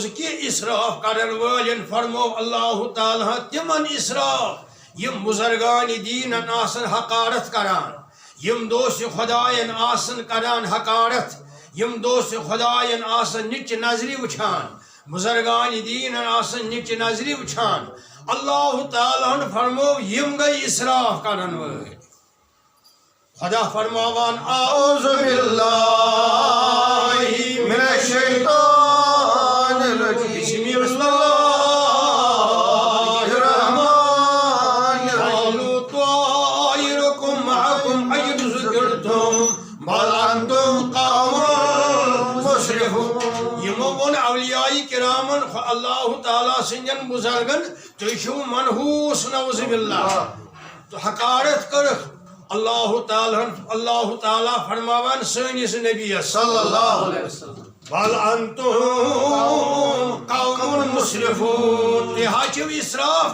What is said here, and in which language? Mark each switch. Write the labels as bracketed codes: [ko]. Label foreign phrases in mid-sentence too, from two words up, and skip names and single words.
[ks] کی اسراف کرن والن فرمو اللہ تعالیٰ تمن اسراف یم بزرگان دین آسن حقارت کران یم دوست خدائن آسن کران حقارت یم دوست خدائن آسن نچ نظری وچھان بزرگان دین آسن نچ نظری وچھان اللہ تعالیٰ فرمو یم گئی اسراف کرن وال خدا فرماوان [ar] اعوذ باللہ من الشیطان الرجیم بسم اللہ الرحمن قالوا طائرکم معکم اید ذکرتم بل انتم قوم مسرفون [ks] یمو ون اولیاء کرامن اللہ تعالیٰ سنجن بزرگن تیشو منحوس [ar] نعوذ باللہ [ks] تو حقارت کرخ اللہ تعالیٰ فرماوان سنس نبی [ar] صلی اللہ علیہ وسلم بل انتم قوم مسرفون [ks] تہا چھو اسراف